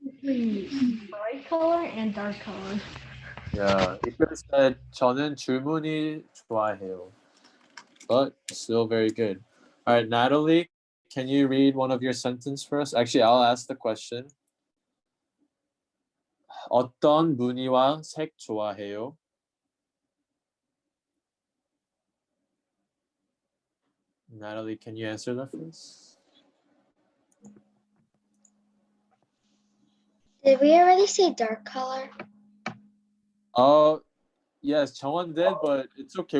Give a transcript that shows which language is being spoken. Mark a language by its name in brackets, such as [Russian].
[English] Basically bright color and dark color. Yeah, you could have said [Korean] 저는 줄무늬 좋아해요. [English] But still very good. All right, Natalie, can you read one of your sentences for us? Actually, I'll ask the question. [Korean] 어떤 무늬와 색 좋아해요? [English] Natalie, can you answer that for us? Did we already say dark color? Oh, yes, Chongwon did, but it's okay.